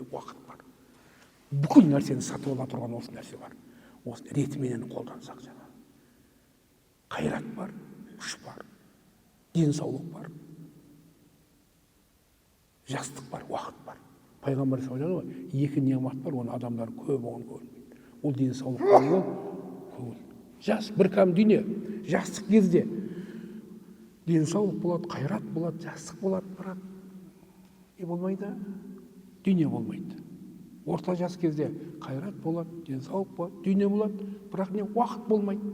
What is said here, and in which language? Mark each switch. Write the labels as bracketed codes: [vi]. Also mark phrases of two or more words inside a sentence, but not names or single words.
[kk] Уақыт бар. Бүкіл нәрсені сатып ала тұрған осы нәрсе бар. Осыны ретіменен қолдансақ жаңа. Қайрат бар, күш бар, денсаулық бар, жастық бар, уақыт бар. Пайғамбар [ar] صلى الله عليه وسلم [kk] екі неғмат бар, оны адамдар көп оған көрмейді. Ол денсаулық болу, көңіл. Жас бір кәм дүние, жастық кезде денсаулық болады, қайрат болады, жастық болады, бірақ не болмайды? Дүние болмайды. Орта жас кезде қайрат болады, денсаулық болады, дүние болады, бірақ не уақыт болмайды.